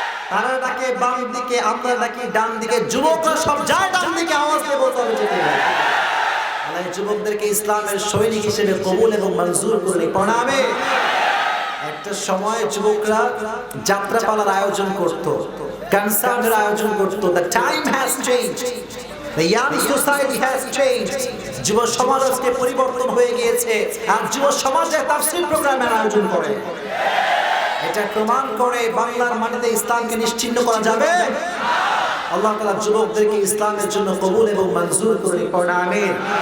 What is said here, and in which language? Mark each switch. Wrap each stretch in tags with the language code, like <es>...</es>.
<bn>তারা ডাকে বাম দিকে, আমরা ডাকি ডান দিকে, যুবকরা সব যায় ডান দিকে। আওয়াজ দিয়ে বলতে হবে ঠিক না? আল্লাহ যুবকদেরকে ইসলামের সৈনিক হিসেবে কবুল এবং মঞ্জুর করে পড়াবে। একটা সময় যুবকরা যাত্রাপালার আয়োজন করত, কনসার্টের আয়োজন করত।</bn> <en>The time has changed, the young society has changed.</en> <bn>যুব সমাজ আজকে পরিবর্তন হয়ে গিয়েছে, আর যুব সমাজে তাফসীর প্রোগ্রামের আয়োজন করে। এটা প্রমাণ করে বাংলার মাটিতে ইসলামকে নিশ্চিহ্ন করা যাবে। আল্লাহ তাআলা যুবকদেরকে ইসলামের জন্য কবুল এবং মঞ্জুর করে পড়া। আমিন।</bn>